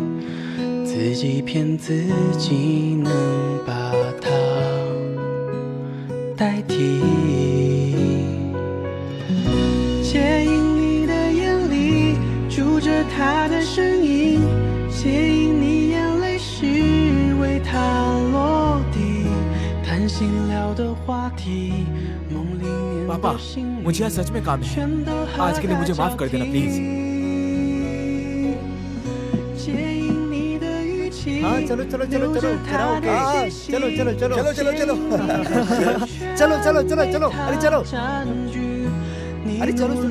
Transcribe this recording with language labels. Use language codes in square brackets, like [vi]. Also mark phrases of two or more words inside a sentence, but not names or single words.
[zh] 自己骗自己能把它代替，借引你的眼里住着他的身影，借引你眼泪是为他落地，谈心聊的话题，梦里面 [hi] पापा, [zh] 的心里 [hi] मुझे यहाँ सच में काम है। [zh] 全都 [hi] आज के लिए मुझे माफ कर देना प्लीज। हाँ चलो चलो चलो चलो कराओके। चलो चलो चलो चलो चलो चलो चलो चलो चलो चलो अरे चलो अरे चलो चलो